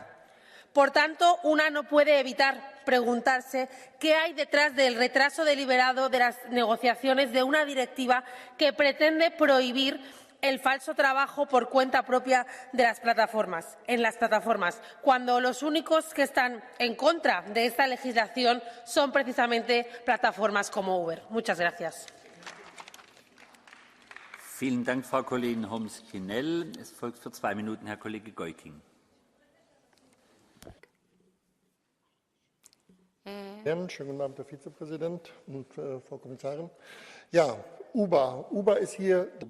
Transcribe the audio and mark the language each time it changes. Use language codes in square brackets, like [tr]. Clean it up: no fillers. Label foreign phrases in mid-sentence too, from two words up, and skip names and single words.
[es] Por tanto, una no puede evitar preguntarse qué hay detrás del retraso deliberado de las negociaciones de una directiva que pretende prohibir el falso trabajo por cuenta propia de en las plataformas, cuando los únicos que están en contra de esta legislación son precisamente plataformas como Uber. Muchas gracias. [de] Vielen Dank, Frau Kollegin Homs-Kinell. Es folgt für 2 Minuten Herr Kollege Goiking. Schönen guten Abend, Herr Vizepräsident und Frau Kommissarin. Ja, Uber ist hier.